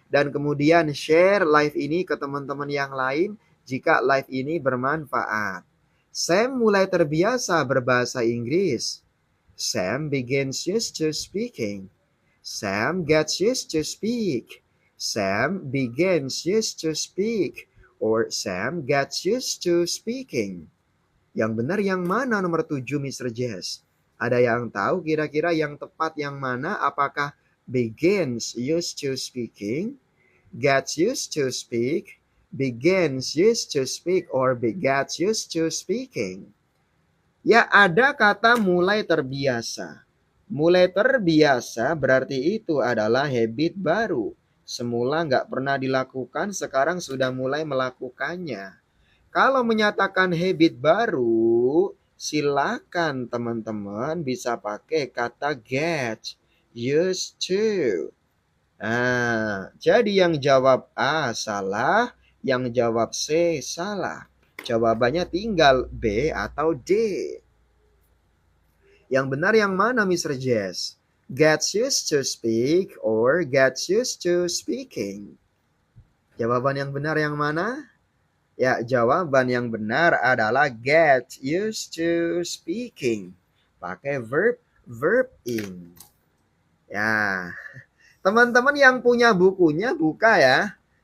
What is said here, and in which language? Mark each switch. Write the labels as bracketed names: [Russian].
[Indonesian] Dan kemudian share live ini ke teman-teman yang lain jika live ini bermanfaat. Sam mulai terbiasa berbahasa Inggris. [English] Sam begins used to speaking. Sam gets used to speak. Sam begins used to speak. Or Sam gets used to speaking. [Indonesian] Yang benar yang mana nomor 7, Mr. Jess? Ada yang tahu kira-kira yang tepat yang mana? [English] Apakah begins used to speaking, gets used to speak, begins used to speak, or begets used to speaking? [Indonesian] Ya, ada kata mulai terbiasa. Mulai terbiasa berarti itu adalah habit baru. Semula nggak pernah dilakukan, sekarang sudah mulai melakukannya. Kalau menyatakan habit baru, silakan teman-teman bisa pakai kata get used to. Nah, jadi yang jawab A salah, yang jawab C salah. Jawabannya tinggal B atau D. Yang benar yang mana, Mr. Jess? [English] Gets used to speak or gets used to speaking? [Indonesian] Jawaban yang benar yang mana? Ya, jawaban yang benar adalah [English] get used to speaking. [Indonesian] Pakai verb in. Ya, teman-teman yang punya bukunya buka ya.